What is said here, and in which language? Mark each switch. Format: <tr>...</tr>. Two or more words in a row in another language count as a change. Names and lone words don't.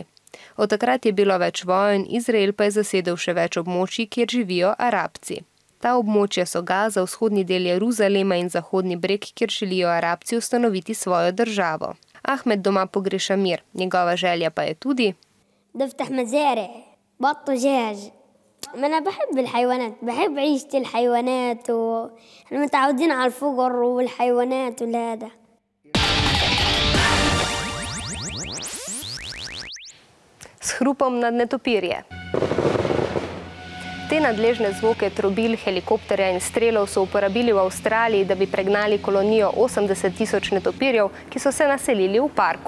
<sl>Od takrat je bilo več vojn, Izrael pa je zasedel še več območij, kjer živijo Arabci. Ta območja so Gaza, vzhodni del Jeruzalema in zahodni breg, kjer želijo Arabci ustanoviti svojo državo. Ahmed doma pogreša mir, njegova želja pa je tudi, da vtah mazare, bato žež,</sl> <ar>ما أنا بحب الحيوانات، بحب عيشة الحيوانات وإحنا متعودين على الفقر والحيوانات والهذا.</ar> <sl>S hrupom nad netopirje. Te nadležne zvoke trobil, helikopterja in strelov so uporabili v Avstraliji, da bi pregnali kolonijo 80.000 netopirjev, ki so se naselili v parku.</sl>